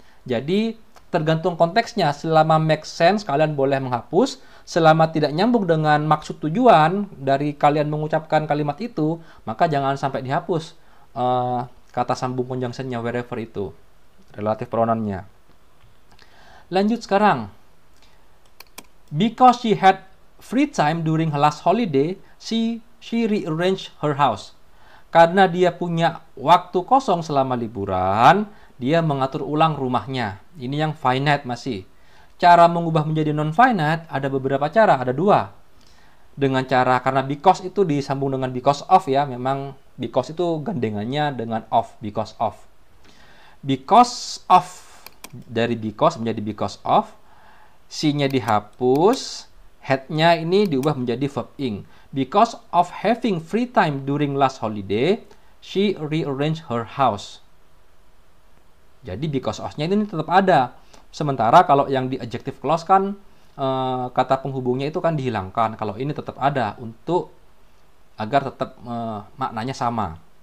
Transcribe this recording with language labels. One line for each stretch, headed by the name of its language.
Indonesian: Jadi, tergantung konteksnya. Selama
English: make sense,
Indonesian: kalian boleh menghapus. Selama tidak nyambung dengan maksud tujuan dari kalian mengucapkan kalimat itu, maka jangan sampai dihapus kata sambung conjunction-nya wherever itu. Relatif pronoun-nya. Lanjut sekarang.
English: Because she had free time during her last holiday, she rearranged her house.
Indonesian: Karena dia punya waktu kosong selama liburan, dia mengatur ulang rumahnya. Ini yang finite masih. Cara mengubah menjadi non-finite ada beberapa cara, ada 2. Dengan cara, karena because itu disambung dengan because of ya, memang because itu gandengannya dengan of, because of. Because of, dari because menjadi because of, C-nya dihapus, had-nya ini diubah menjadi verb ing.
English: Because of having free time during last holiday, she rearranged her house.
Indonesian: Jadi because of-nya ini tetap ada. Sementara kalau yang di adjective clause kan kata penghubungnya itu kan dihilangkan. Kalau ini tetap ada untuk agar tetap maknanya sama.